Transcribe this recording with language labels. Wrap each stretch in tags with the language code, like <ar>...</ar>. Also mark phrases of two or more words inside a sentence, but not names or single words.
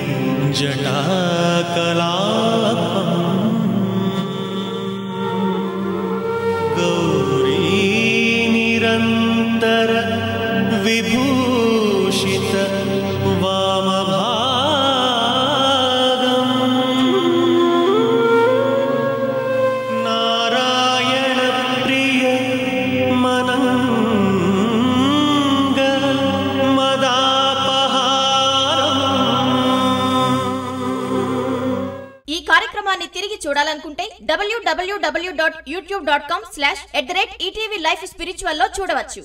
<sa>जटाकलापम् गौरी निरंतर विभूषित वामभागम् नारायण प्रिय मनंग मदापहारम्.</sa> <te>ఈ కార్యక్రమాన్ని తిరిగి చూడాలనుకుంటే www.youtube.com/@ETV Life Spiritual లో చూడవచ్చు.</te>